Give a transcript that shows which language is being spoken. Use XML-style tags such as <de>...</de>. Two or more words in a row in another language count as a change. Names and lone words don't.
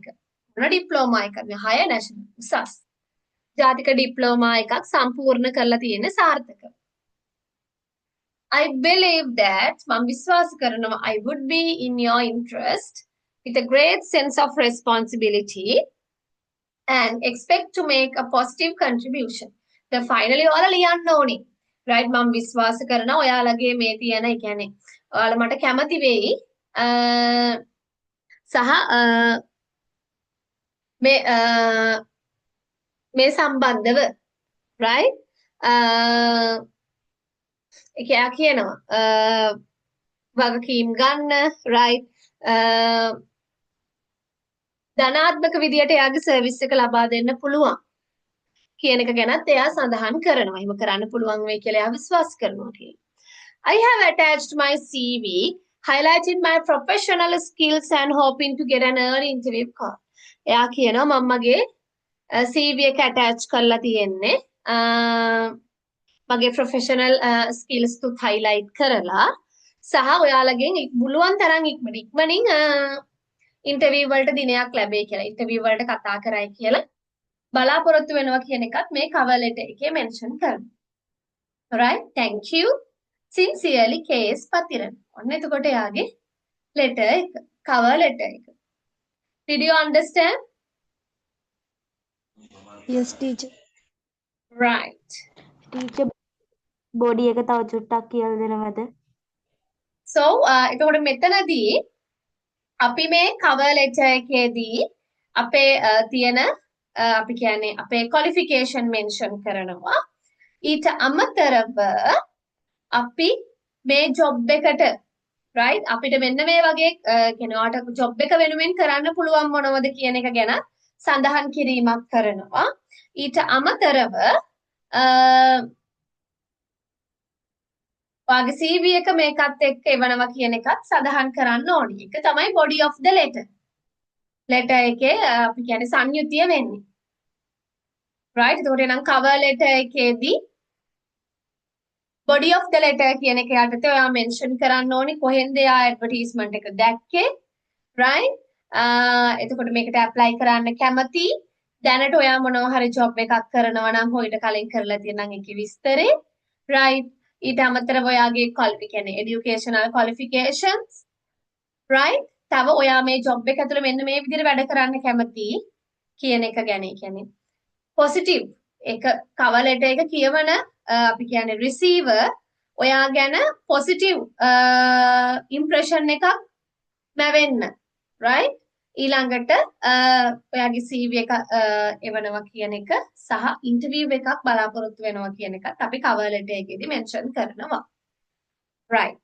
<si>මොන diploma එකක්ද?</si> <en>higher national</en> <si>උසස් ජාතික diploma එකක් සම්පූර්ණ කරලා තියෙන සාර්ථක.</si> <en>I believe that</en> <si>මම විශ්වාස කරනවා</si> <en>I would be in your interest with a great sense of responsibility and expect to make a positive contribution. The finally</en> <si>ඔයාලා ලියන්න ඕනේ. Right මම විශ්වාස කරනවා ඔයාලගේ මේ තියෙන ඒ කියන්නේ ඔයාලා මට කැමති වෙයි සහ මේ සම්බන්ධව right එයා කියනවා වගකීම් ගන්න right ධනාත්මක විදියට එයාගේ සර්විස් එක ලබා දෙන්න පුළුවන් කියන එක ගැනත් එයා සඳහන් කරනවා. එහෙම කරන්න පුළුවන් වෙයි කියලා එයා විශ්වාස කරනවා කියලා.</si> <en>I have attached my CV, highlighted my professional skills and hoping to get an early interview call.</en> <si>එයා කියනවා මම මගේ CV එක attach කරලා තියෙන්නේ මගේ</si> <en>professional skills</en> <si>තුත් highlight කරලා සහ ඔයාලගෙන් පුළුවන් තරම් ඉක්මනින් interview වලට දිනයක් ලැබෙයි කියලා. interview වලට කතා කරයි කියලා බලාපොරොත්තු වෙනවා කියන එකත් මේ</si> <en>cover letter</en> <si>එකේ mention කරනවා.</si> <en>Alright, thank you. Sincerely KS Patiran. ඔන්න එතකොට යාගේ letter එක, cover letter එක. Did you understand? Yes, teacher. Right. teacher body</en> <si>එක තව චුට්ටක් කියලා දෙනවද? So, එතකොට මෙතනදී අපි මේ</si> <en>cover letter</en> <si>එකේදී අපේ තියෙන අපි කියන්නේ අපේ qualification mention කරනවා. ඊට අමතරව අපි මේ job එකට right අපිට මෙන්න මේ වගේ කියන්නේ ඔයාලට job එක වෙනුවෙන් කරන්න පුළුවන් මොනවද කියන එක ගැන සඳහන් කිරීමක් කරනවා. ඊට අමතරව ඔයාගේ CV එක මේකත් එක්ක එවනවා කියන එකත් සඳහන් කරන්න ඕනේ. ඒක තමයි</si> <en>body of the letter.</en> <si>letter එකේ අපි කියන්නේ සංයුතිය වෙන්නේ. right එතකොට නම්</si> <en>cover letter</en> <si>එකේදී</si> <en>body of the letter</en> <si>කියන එක යටතේ ඔයා mention කරන්න ඕනේ කොහෙන්ද යා advertisement එක දැක්කේ right එතකොට මේකට apply කරන්න කැමති දැනට ඔයා මොනවා හරි job එකක් කරනවා නම් හොයිට කලින් කරලා තියෙනම් ඒකේ විස්තරේ right ඊට අමතරව ඔයාගේ කියන්නේ educational qualifications right තව ඔයා මේ job එක ඇතුළේ මෙන්න මේ විදිහට වැඩ කරන්න කැමති කියන එක ගැන කියන්නේ positive එක</si> <en>cover letter</en> <si>එක කියවන අපි කියන්නේ receiver ඔයා ගැන</si> <en>positive impression</en> <si>එකක් ලැබෙන්න right ඊළඟට ඔයාගේ CV එක එවනවා කියන එක සහ interview එකක් බලාපොරොත්තු වෙනවා කියන එකත් අපි</si> <en>cover letter</en> <si>එකේදී mention කරනවා right</si>